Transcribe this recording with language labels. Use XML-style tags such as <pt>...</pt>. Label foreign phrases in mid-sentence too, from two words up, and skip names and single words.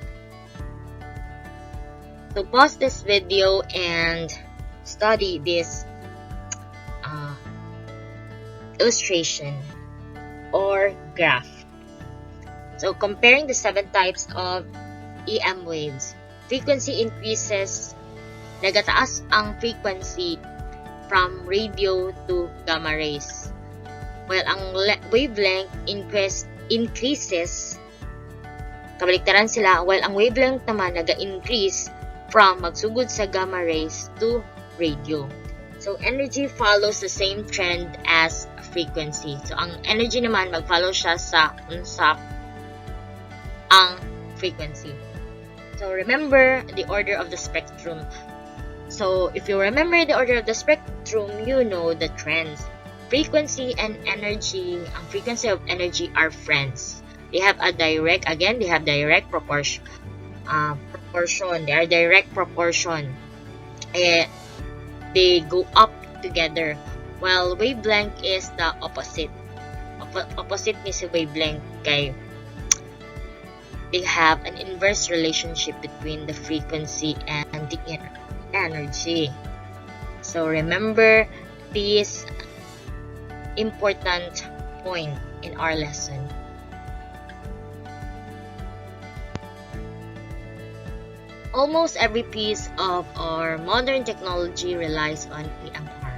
<en>So pause this video and study this illustration or graph. So comparing the 7 types of EM waves. Frequency increases,</en> <ceb>nagataas ang frequency</ceb> <en>from radio to gamma rays. While ang wavelength increases,</en> <ceb>kabaliktaran sila, while ang wavelength naman naga-increase from magsugod sa</ceb> <en>gamma rays to radio. So energy follows the same trend as frequency.</en> <ceb>So ang energy naman mag-follow siya sa unsap ang frequency.</ceb> <en>So remember the order of the spectrum. So if you remember the order of the spectrum, you know the trends. Frequency and energy, ang frequency of energy are friends. They have direct proportion. They are direct proportion. They go up together. While wavelength is the opposite. Opposite</en> <ceb>ni si</ceb> <en>wavelength kay they have an inverse relationship between the frequency and the energy. So remember this important point in our lesson. Almost every piece of our modern technology relies on EMR.</en>